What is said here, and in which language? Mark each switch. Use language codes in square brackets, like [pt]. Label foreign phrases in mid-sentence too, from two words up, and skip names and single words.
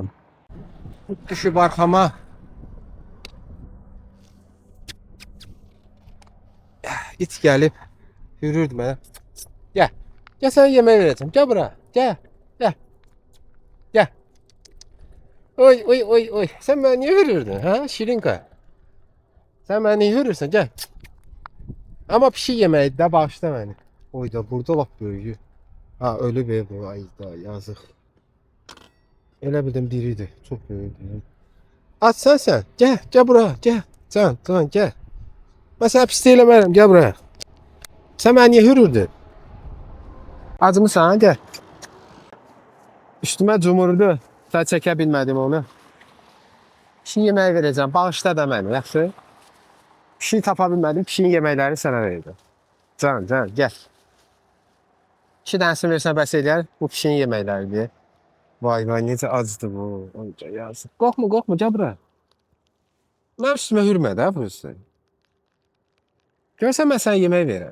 [az] Düşüb arxama. İt gəlib, yürürdü mənə. Gəl, gəl sənə yemək verəcəm, gəl bura, gəl, gəl, gəl. Oy oy oy oy. [tr] Sen beni niye hürürdün ha Şirinka? Sen beni niye hürürsün gel. Ama bir şey yemeği de bağışla beni. Oy da burada bak böyüyü. Ha ölü be bu ay da yazık. [az] Elə bildim diriydi. [tr] Çok böyüdü. Aç sen. Gel buraya gel. Can gel. Ben sana pislik eləmərəm gel buraya. Sen beni niye hürürdün? Acımısan gel. [az] Üstüme cumurdu. Sen çəkə bilmədim onu. [tr] Bir şey yemeği vereceğim. Bağışla da beni. [az] Yaxşı. Bir şey tapa bilmədim. Bir şeyin yeməklərini sənə verəcəm. [tr] Can gel. [az] 2 dənəsini versən bəs eləyər. Bu pişiyin yeməkləridir. Vay necə acıdı bu. Onca yazıq. Qorxma gel bura. Mənim üstümə hürmə də bu üstü. Görsən mən sənə yemək verəm.